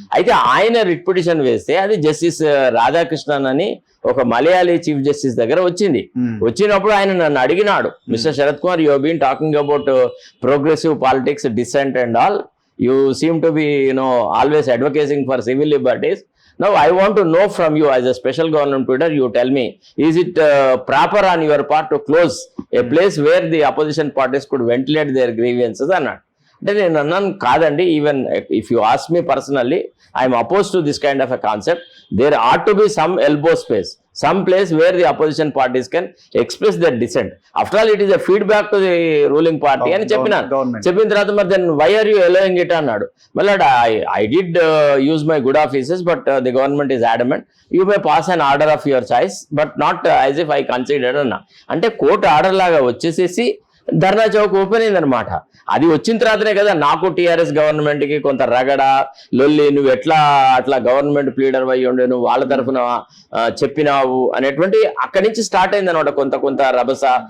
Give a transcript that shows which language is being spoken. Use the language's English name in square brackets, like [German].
[Telugu] అయితే ఆయన writ petition వేస్తే అది జస్టిస్ రాధాకృష్ణన్ అని ఒక మలయాళీ చీఫ్ జస్టిస్ దగ్గర వచ్చింది. వచ్చినప్పుడు ఆయన నన్ను అడిగినాడు, [English] Mister Sharath Kumar, you been talking about progressive politics, dissent and all, you seem to be always advocating for civil liberties. Now I want to know from you as a special government leader, you tell me, is it proper on your part to close a place where the opposition parties could ventilate their grievances or not? [Telugu] అంటే నేను అన్నాను, కాదండి, [English] Even if you ask me personally, I'm oppose to this kind of a concept. There ought to be some elbow space, some place where the opposition parties can express their dissent. After all, it is a feedback to the ruling party [Telugu] అని చెప్పిన తర్వాత మరి [English] then why are you allowing it [Telugu] అన్నాడు. మళ్ళీ [English] I did use my good offices, but the government is adamant you may pass an order of your choice, but not as if I considered [Telugu] అన్నా. అంటే court order లాగా వచ్చేసేసి ధర్నా Chowk open అయిందనమాట. అది వచ్చిన తర్వాతనే కదా నాకు టీఆర్ఎస్ గవర్నమెంట్ కి కొంత రగడ లొల్లి, నువ్వు ఎట్లా అట్లా గవర్నమెంట్ ప్లీడర్ అయ్యి ఉండే, నువ్వు వాళ్ళ తరఫున చెప్పినావు అనేటువంటి అక్కడి నుంచి స్టార్ట్ అయింది అనమాట కొంత రభస.